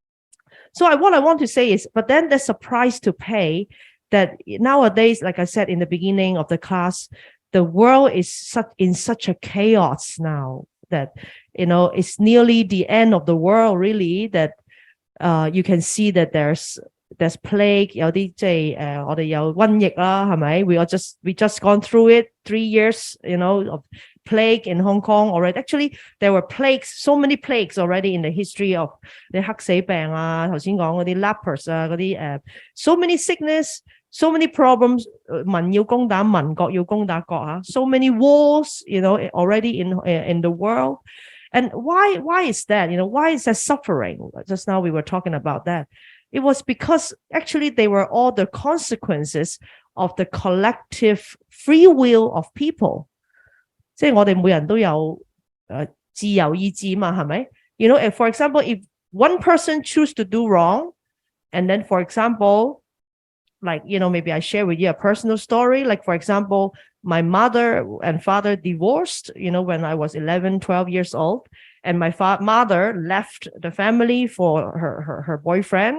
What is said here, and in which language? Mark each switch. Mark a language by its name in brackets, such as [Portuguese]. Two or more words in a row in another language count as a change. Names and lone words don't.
[English] So what I want to say is, but then there's a price to pay that nowadays, like I said in the beginning of the class, the world is in such a chaos now that, it's nearly the end of the world, really, that you can see that there's plague, [Cantonese] 有啲即係我哋有瘟疫啦，係咪？ [English] We just gone through it 3 years, of plague in Hong Kong already. Actually, there were plagues, so many plagues already in the history of [Cantonese] 啲黑死病啊，頭先講嗰啲 [English] lepers [Cantonese] 啊，嗰啲 [English] so many sickness, so many problems. [Cantonese] 民要攻打民，國要攻打國啊。 [English] So many wars, already in the world. And why is that? Why is that suffering? Just now we were talking about that. It was because actually they were all the consequences of the collective free will of people. [Cantonese] 即係我哋每人都有自由意志嘛，係咪? [English] If, for example, if one person choose to do wrong, and then, for example, like, maybe I share with you a personal story. Like, for example, my mother and father divorced, when I was 11, 12 years old. And my mother left the family for her boyfriend.